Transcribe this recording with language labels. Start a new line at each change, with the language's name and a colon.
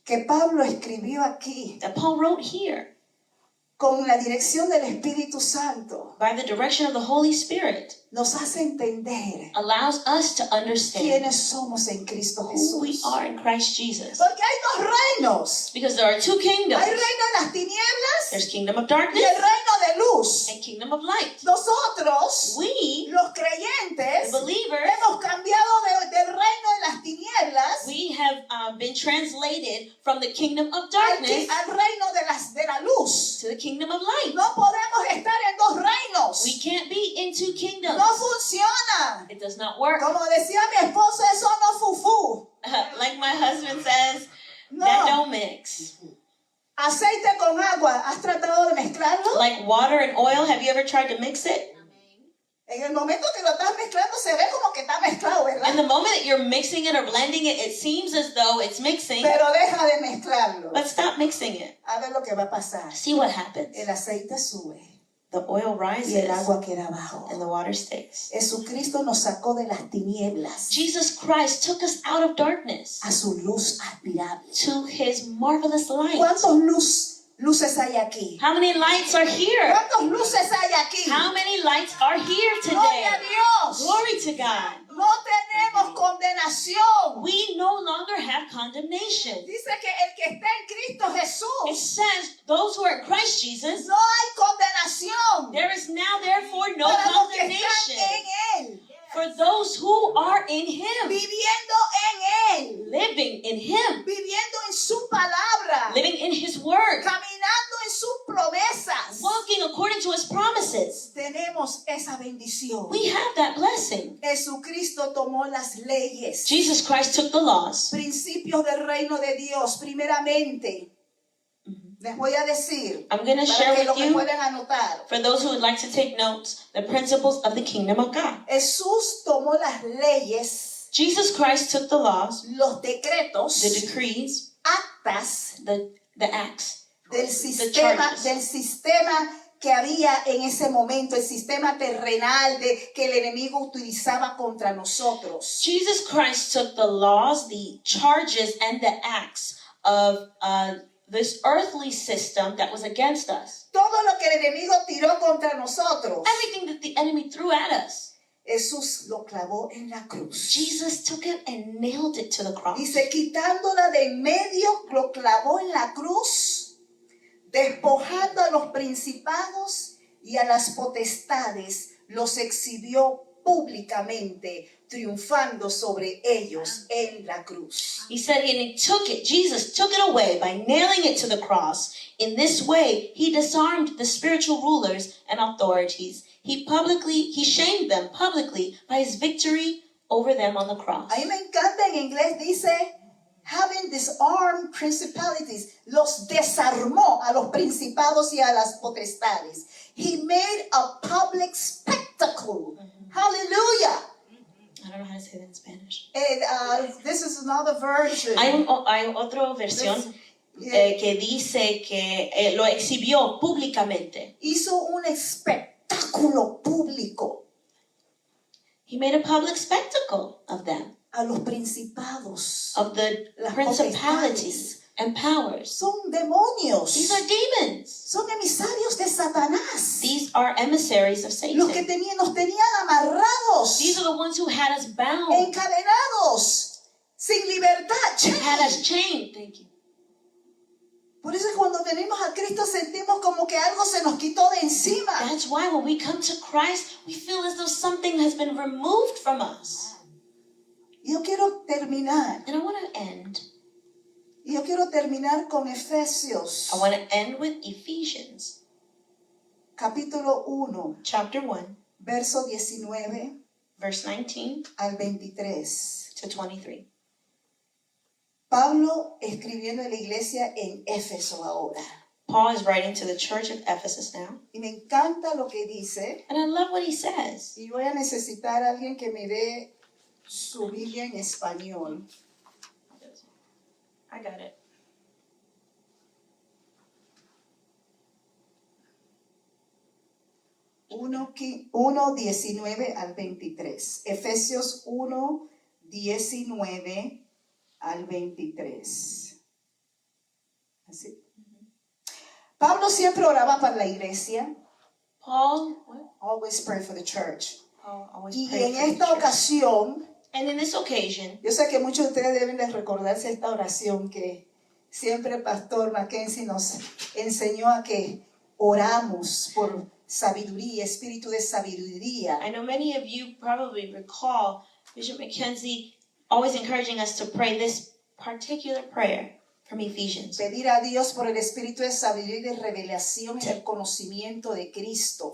Spanish: que Pablo escribió aquí
English: that Paul wrote here
Spanish: con la dirección del Espíritu Santo
English: by the direction of the Holy Spirit
Spanish: nos hace entender
English: allows us to understand
Spanish: quiénes somos en Cristo
English: who we
Spanish: Jesús.
English: are in Christ Jesus.
Spanish: Porque hay dos reinos.
English: Because there are two kingdoms.
Spanish: Hay reino de las tinieblas
English: There's kingdom of
Spanish: y
English: darkness
Spanish: el reino de luz.
English: and kingdom of light.
Spanish: Nosotros,
English: We,
Spanish: los
English: the
Spanish: creyentes,
English: believers,
Spanish: hemos cambiado del reino de las tinieblas
English: we have been translated from the kingdom of
Spanish: al
English: darkness
Spanish: reino de la luz.
English: to the kingdom of light.
Spanish: No podemos estar en dos reinos.
English: We can't be in two kingdoms.
Spanish: No funciona.
English: It does not work.
Spanish: Como decía mi esposo, eso no fufú.
English: Like my husband says,
Spanish: No.
English: that don't mix.
Spanish: Aceite con agua, ¿has tratado de mezclarlo?
English: Like water and oil, have you ever tried to mix it?
Spanish: En el momento que lo estás mezclando se ve como que está mezclado,
English: In
Spanish: ¿verdad?
English: the moment that you're mixing it or blending it, it seems as though it's mixing,
Spanish: Pero deja de mezclarlo.
English: but stop mixing it.
Spanish: A ver lo que va a pasar.
English: See what happens.
Spanish: El aceite sube
English: The oil
Spanish: y
English: rises
Spanish: el agua queda abajo.
English: and the water stays.
Spanish: Jesucristo nos sacó de las tinieblas
English: Jesus Christ took us out of darkness
Spanish: a su luz admirable.
English: to His marvelous light.
Spanish: ¿Cuántos luces hay aquí?
English: How many lights are here?
Spanish: ¿Cuántos luces hay aquí?
English: How many lights are here today?
Spanish: Gloria a Dios.
English: Glory to God.
Spanish: No tenemos condenación.
English: We no longer have condemnation.
Spanish: Dice que el que está en Cristo
English: It
Spanish: Jesús,
English: says, those who are in Christ Jesus,
Spanish: no hay condenación
English: there is now therefore no
Spanish: para los que están
English: condemnation
Spanish: en Él,
English: for those who are in Him,
Spanish: viviendo en Él,
English: living in Him,
Spanish: viviendo en su palabra,
English: living in His Word,
Spanish: caminando en sus promesas.
English: walking according to His promises.
Spanish: Tenemos esa bendición.
English: We have that blessing.
Spanish: Jesucristo tomó las leyes,
English: Jesus Christ took the laws.
Spanish: principios del reino de Dios. Primeramente, les voy a decir,
English: I'm going to
Spanish: para
English: share
Spanish: que lo
English: with
Spanish: que
English: you,
Spanish: puedan anotar.
English: for those who would like to take notes, the principles of the kingdom of God.
Spanish: Jesús tomó las leyes,
English: Jesus Christ took the laws,
Spanish: los decretos,
English: the decrees,
Spanish: actas
English: the acts,
Spanish: del
English: charges.
Spanish: sistema que había en ese momento, el sistema terrenal que el enemigo utilizaba contra nosotros.
English: Jesus Christ took the laws, the charges, and the acts of this earthly system that was against us.
Spanish: Todo lo que el enemigo tiró contra nosotros,
English: Everything that the enemy threw at us,
Spanish: Jesús lo clavó en la cruz.
English: Jesus took it and nailed it to the cross.
Spanish: Dice, quitándola de en medio, lo clavó en la cruz, despojando a los principados y a las potestades, los exhibió públicamente, triunfando sobre ellos en la cruz.
English: He said, and he took it, Jesus took it away by nailing it to the cross. In this way, he disarmed the spiritual rulers and authorities. He shamed them publicly by his victory over them on the cross.
Spanish: A mí me encanta, en inglés dice,
English: having disarmed principalities,
Spanish: los desarmó a los principados y a las potestades.
English: He made a public spectacle. Hallelujah. I don't know how to say that in Spanish. This is another version.
Spanish: Hay otra versión que dice que lo exhibió públicamente. Hizo un espectáculo público
English: He made a public spectacle of them,
Spanish: a los principados.
English: of the
Spanish: Las
English: principalities and powers.
Spanish: Son demonios.
English: These are demons.
Spanish: Son emisarios de Satanás.
English: These are emissaries of Satan.
Spanish: Los que nos tenían amarrados,
English: These are the ones who had us bound,
Spanish: encadenados, sin libertad.
English: had us chained. Thank you.
Spanish: Por eso cuando venimos a Cristo sentimos como que algo se nos quitó de encima.
English: That's why when we come to Christ, we feel as though something has been removed from us.
Spanish: Yo quiero terminar.
English: And I want to end.
Spanish: Yo quiero terminar con Efesios,
English: I want to end with Ephesians,
Spanish: capítulo 1,
English: chapter 1,
Spanish: verso 19
English: verse 19
Spanish: al 23.
English: to 23.
Spanish: Pablo escribiendo en la iglesia en Éfeso ahora.
English: Paul is writing to the church of Ephesus now.
Spanish: Y me encanta lo que dice.
English: And I love what he says.
Spanish: Y voy a necesitar a alguien que me dé su Biblia en español.
English: I got it.
Spanish: Uno 19 al 23. Efesios 1, 19 al 23. Así. Pablo siempre oraba para la iglesia.
English: Paul Always pray for the church. always
Spanish: Y
English: prayed
Spanish: en
English: for the
Spanish: esta
English: church.
Spanish: ocasión,
English: And in this occasion,
Spanish: yo sé que muchos de ustedes deben de recordarse esta oración que siempre el pastor Mackenzie nos enseñó a que oramos por sabiduría, espíritu de sabiduría.
English: I know many of you probably recall Bishop Mackenzie always encouraging us to pray this particular prayer from Ephesians.
Spanish: Pedir a Dios por el espíritu de sabiduría y de revelación en el conocimiento de Cristo.